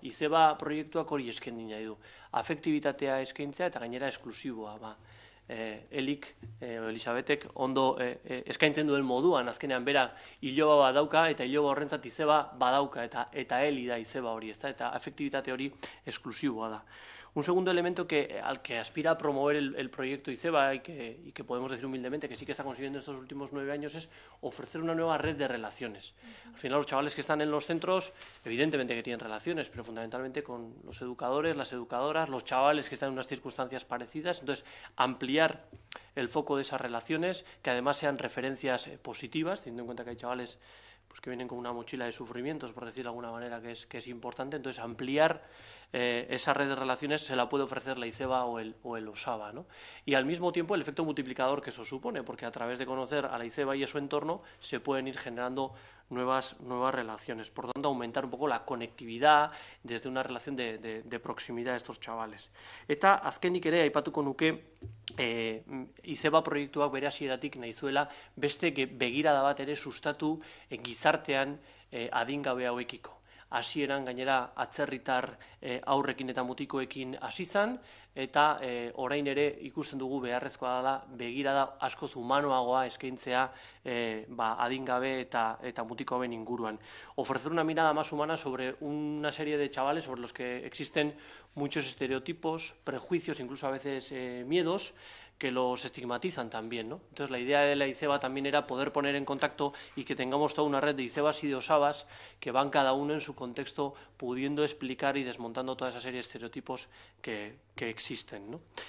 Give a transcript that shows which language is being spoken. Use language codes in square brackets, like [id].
[eu] Izeba proiektuak hori eskaini nahi du. Afektibitatea eskaintzea eta gainera esklusiboa, Elik, Elisabetek, ondo eskaintzen duen moduan, azkenean bera iloba badauka, eta iloba horrentzat izeba badauka, eta heli da izeba hori, eta afektibitate hori esklusiboa da. [es] Un segundo elemento al que aspira a promover el proyecto ICEBA y que podemos decir humildemente que sí que está consiguiendo estos últimos 9 años es ofrecer una nueva red de relaciones. Al final los chavales que están en los centros, evidentemente que tienen relaciones, pero fundamentalmente con los educadores, las educadoras, los chavales que están en unas circunstancias parecidas. Entonces, ampliar el foco de esas relaciones, que además sean referencias positivas, teniendo en cuenta que hay chavales que vienen con una mochila de sufrimientos, por decir de alguna manera, que es importante. Entonces, ampliar esa red de relaciones se la puede ofrecer la ICEBA o el OSABA, ¿no? Y al mismo tiempo el efecto multiplicador que eso supone, porque a través de conocer a la ICEBA y a su entorno se pueden ir generando nuevas relaciones. Por tanto, aumentar un poco la conectividad desde una relación de proximidad a estos chavales. [eu] Eta azkenik ere aipatuko nuke ICEBA proiektuak bere hasieratik nahi zuela beste begirada bat ere sustatu gizartean adingabe hauekiko. Hasieran gainera atzerritar aurrekin eta mutikoekin hasi zan, eta orain ere ikusten dugu beharrezkoa dela begirada askoz humanoagoa eskaintzea adingabe eta mutiko hauen inguruan. [es] Ofrecer una mirada más humana sobre una serie de chavales sobre los que existen muchos estereotipos, prejuicios, incluso a veces miedos, que los estigmatizan también, ¿no? Entonces, la idea de la ICEBA también era poder poner en contacto y que tengamos toda una red de ICEBAs y de OSABAs que van cada uno en su contexto pudiendo explicar y desmontando toda esa serie de estereotipos que existen, ¿no?